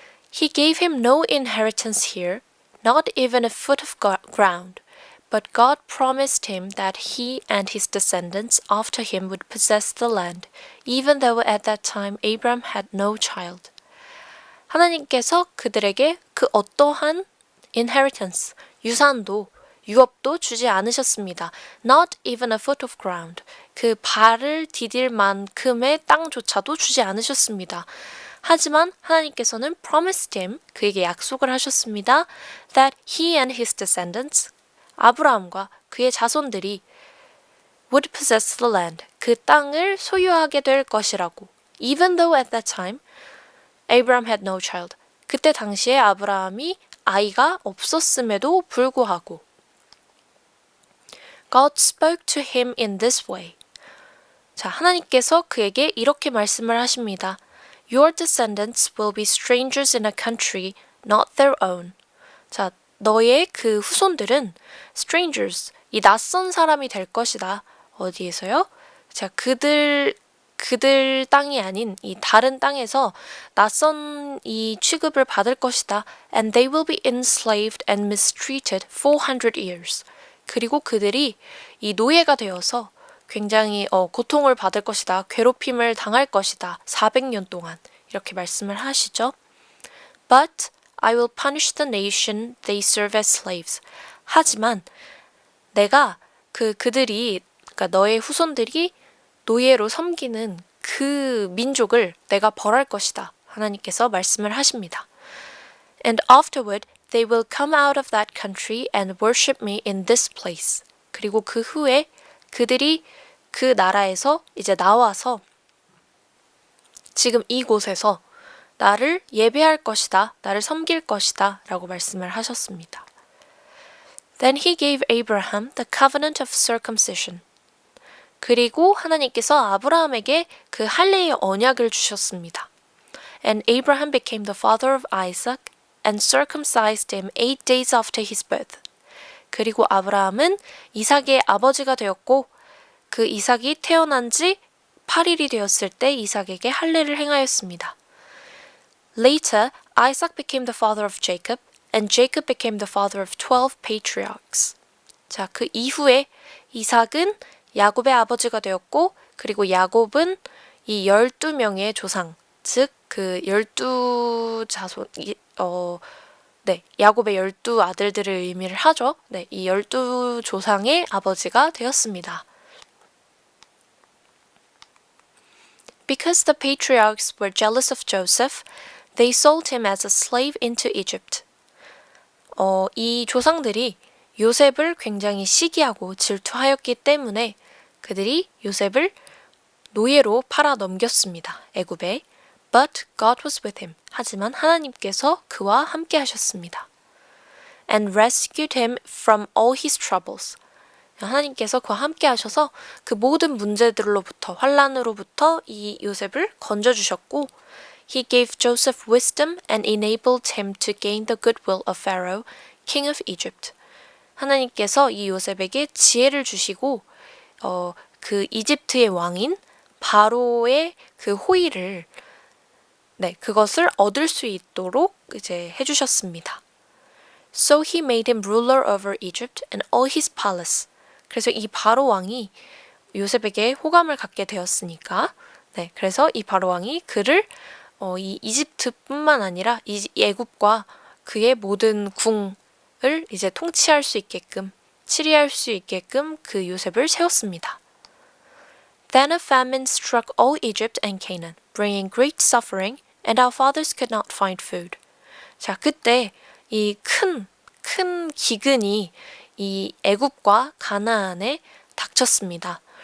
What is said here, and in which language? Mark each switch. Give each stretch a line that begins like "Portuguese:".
English: He gave him no inheritance here, not even a foot of ground. But God promised him that he and his descendants after him would possess the land, even though at that time Abraham had no child.
Korean: 하나님께서 그들에게 그 어떠한 inheritance, 유산도, 유업도 주지 않으셨습니다.
English: Not even a foot of ground.
Korean: 그 발을 디딜 만큼의 땅조차도 주지 않으셨습니다. 하지만 하나님께서는
English: promised him,
Korean: 그에게 약속을 하셨습니다.
English: That he and his descendants,
Korean: 아브라함과 그의 자손들이
English: would possess the land,
Korean: 그 땅을 소유하게 될 것이라고.
English: Even though at that time Abraham had no child.
Korean: 그때 당시에 아브라함이 아이가 없었음에도 불구하고
English: God spoke to him in this way.
Korean: 자, 하나님께서 그에게 이렇게 말씀을 하십니다.
English: Your descendants will be strangers in a country not their own.
Korean: 자, 너의 그 후손들은 strangers, 이 낯선 사람이 될 것이다. 어디에서요? 자, 그들 땅이 아닌 이 다른 땅에서 낯선 이 취급을 받을 것이다.
English: And they will be enslaved and mistreated 400 years.
Korean: 그리고 그들이 이 노예가 되어서 굉장히 고통을 받을 것이다. 괴롭힘을 당할 것이다. 400년 동안 이렇게 말씀을 하시죠.
English: But I will punish the nation they serve as slaves.
Korean: 하지만 내가 그들이, 그러니까 너의 후손들이 노예로 섬기는 그 민족을 내가 벌할 것이다. 하나님께서 말씀을 하십니다.
English: And afterward they will come out of that country and worship me in this place.
Korean: 그리고 그 후에 그들이 그 나라에서 이제 나와서 지금 이곳에서 나를 예배할 것이다. 나를 섬길 것이다. 라고 말씀을 하셨습니다.
English: Then he gave Abraham the covenant of circumcision.
Korean: 그리고 하나님께서 아브라함에게 그 할례의 언약을 주셨습니다.
English: And Abraham became the father of Isaac and circumcised him 8 days after his birth.
Korean: 그리고 아브라함은 이삭의 아버지가 되었고 그 이삭이 태어난 지 8일이 되었을 때 이삭에게 할례를 행하였습니다.
English: Later, Isaac became the father of Jacob, and Jacob became the father of 12 patriarchs.
Korean: 자, 그 이후에 이삭은 야곱의 아버지가 되었고, 그리고 야곱은 이 12명의 조상, 즉 그 12자손, 야곱의 12 아들들을 의미를 하죠. 네, 이 12조상의 아버지가 되었습니다.
English: Because the patriarchs were jealous of Joseph, they sold him as a slave into Egypt.
Korean: 이 조상들이 요셉을 굉장히 시기하고 질투하였기 때문에 그들이 요셉을 노예로 팔아 넘겼습니다.
English: 애굽에. But God was with him.
Korean: 하지만 하나님께서 그와 함께 하셨습니다.
English: And rescued him from all his troubles.
Korean: 하나님께서 그와 함께 하셔서 그 모든 문제들로부터, 환난으로부터 이 요셉을 건져주셨고
English: He gave Joseph wisdom and enabled him to gain the goodwill of Pharaoh, king of Egypt.
Korean: 하나님께서 이 요셉에게 지혜를 주시고 그 이집트의 왕인 바로의 그 호의를 그것을 얻을 수 있도록 이제 해주셨습니다.
English: So he made him ruler over Egypt and all his palace.
Korean: 그래서 이 바로 왕이 요셉에게 호감을 갖게 되었으니까, 그래서 이 바로 왕이 그를 이 이집트뿐만 아니라 이 애굽과 그의 모든 궁을 이제 통치할 수 있게끔, 치리할 수 있게끔 그 요셉을 세웠습니다.
English: Then a famine struck all Egypt and Canaan, bringing great suffering, and our fathers could not find food.
Korean: 자, 그때 이 큰 기근이 이 애굽과 가나안에 닥쳤습니다.